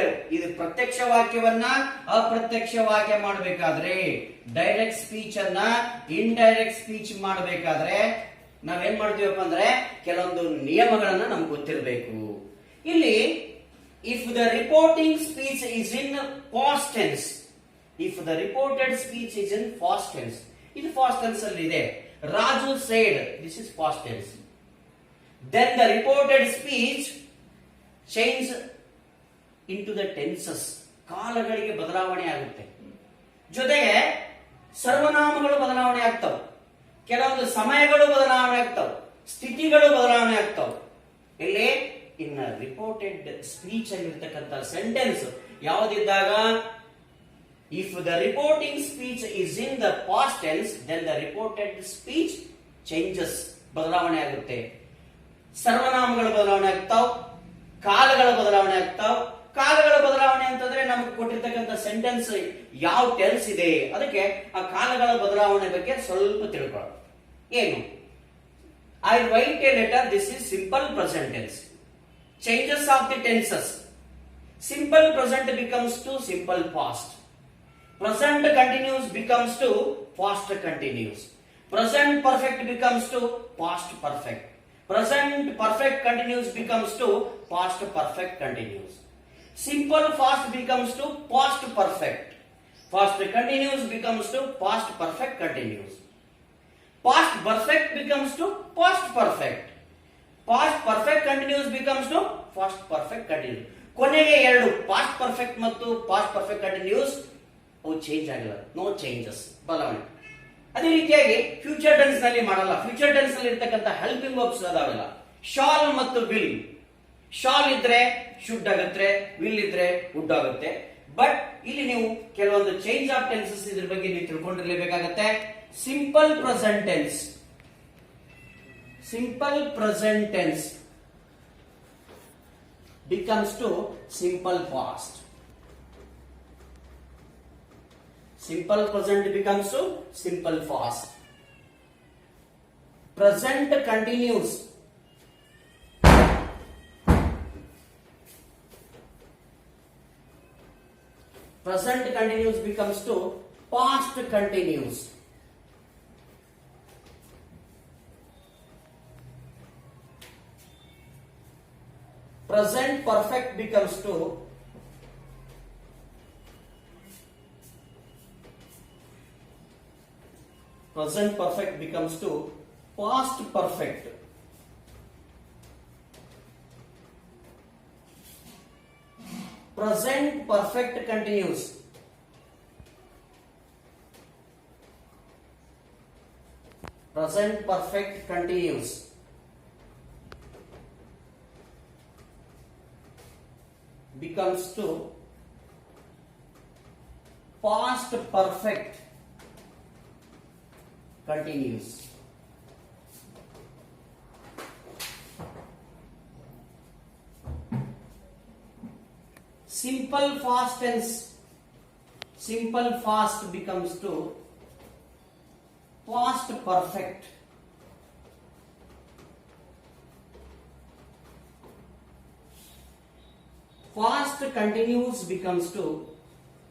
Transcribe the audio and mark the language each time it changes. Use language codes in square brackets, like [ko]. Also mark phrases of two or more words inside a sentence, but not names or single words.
[kn] ಇದು ಪ್ರತ್ಯಕ್ಷ ವಾಕ್ಯವನ್ನ ಅಪ್ರತ್ಯಕ್ಷ ವಾಕ್ಯ ಮಾಡಬೇಕಾದ್ರೆ, [en] direct speech [kn] ಅನ್ನ [en] indirect speech [kn] ಮಾಡಬೇಕಾದ್ರೆ ನಾವೇನ್ ಮಾಡ್ತೀವಪ್ಪ ಅಂದ್ರೆ ಕೆಲವೊಂದು ನಿಯಮಗಳನ್ನ ನಮ್ಗೆ ಗೊತ್ತಿರಬೇಕು. [en] ಇಲ್ಲಿ if the reporting speech is in past tense, if the reported speech is in past tense, [kn] ಇದು past tense ಅಲ್ಲಿ ಇದೆ. [en] Raju said, this is past tense. Then the reported speech change into the tenses, [kn] ಕಾಲಗಳಿಗೆ ಬದಲಾವಣೆ ಆಗುತ್ತೆ. ಜೊತೆಗೆ ಸರ್ವನಾಮಗಳು ಬದಲಾವಣೆ ಆಗ್ತವೆ, ಕೆಲವೊಂದು ಸಮಯಗಳು ಬದಲಾವಣೆ ಆಗ್ತವೆ, ಸ್ಥಿತಿಗಳು ಬದಲಾವಣೆ ಆಗ್ತವೆ. ಇಲ್ಲಿ ಇನ್ನ [en] reported speech [kn] ಅಲ್ಲಿ ಇರ್ತಕ್ಕಂಥ ಸೆಂಟೆನ್ಸ್ ಯಾವುದಿದ್ದಾಗ, [en] if the reporting speech is in the past tense, then the reported speech changes, [kn] ಬದಲಾವಣೆ ಆಗುತ್ತೆ. ಸರ್ವನಾಮಗಳು ಬದಲಾವಣೆ ಆಗ್ತಾವ, ಕಾಲಗಳ ಬದಲಾವಣೆ ಆಗ್ತಾವ. ಕಾಲಗಳ ಬದಲಾವಣೆ ಅಂತಂದ್ರೆ ನಮಗೆ ಕೊಟ್ಟಿರ್ತಕ್ಕಂಥ ಸೆಂಟೆನ್ಸ್ ಯಾವ ಟೆನ್ಸ್ ಇದೆ, ಅದಕ್ಕೆ ಆ ಕಾಲಗಳ ಬದಲಾವಣೆ ಬಗ್ಗೆ ಸ್ವಲ್ಪ ತಿಳ್ಕೊಳ್ಳೋಣ. [en] ಏನು, I write a letter, this is simple present tense. changes of the tenses, simple present becomes to simple past. Present continuous becomes to past continuous. Present perfect becomes to past perfect. Present perfect continuous becomes to past perfect continuous. Simple fast becomes to past perfect. Past continuous becomes to past perfect continuous. Past perfect becomes to past perfect. Past perfect continuous becomes to past perfect continuous. [kn] ಕೊನೆಗೆ ಎರಡು [en] past perfect [kn] ಮತ್ತು [en] past perfect continuous [kn] ಅವು ಚೇಂಜ್ ಆಗಿಲ್ಲ, [en] no changes, [kn] ಬದಲಾವಣೆ. ಅದೇ ರೀತಿಯಾಗಿ [en] future tense [kn] ನಲ್ಲಿ ಮಾಡಲ್ಲ. [en] future tense [kn] ನಲ್ಲಿ ಇರ್ತಕ್ಕಂಥ [en] helping verbs [kn] ಅದಾವೆಲ್ಲ, ಶಾಲ್ ಮತ್ತು ವಿಲ್. ಶಾಲ್ ಇದ್ರೆ ಶುಡ್ ಆಗುತ್ತೆ, ವಿಲ್ ಇದ್ರೆ ವುಡ್ ಆಗುತ್ತೆ. ಬಟ್ ಇಲ್ಲಿ ನೀವು ಕೆಲವೊಂದು [en] change of tenses [kn] ಇದ್ರ ಬಗ್ಗೆ ನೀವು ತಿಳ್ಕೊಂಡಿರ್ಲೇಬೇಕಾಗತ್ತೆ. [en] simple present tense, simple present tense becomes to simple past. Simple present becomes to simple past. Present continuous. Present continuous becomes to past continuous. Present perfect becomes to present perfect becomes to past perfect. Present perfect continuous. Present perfect continuous becomes to past perfect continuous. Simple past tense, simple fast becomes to past perfect. Past continuous becomes to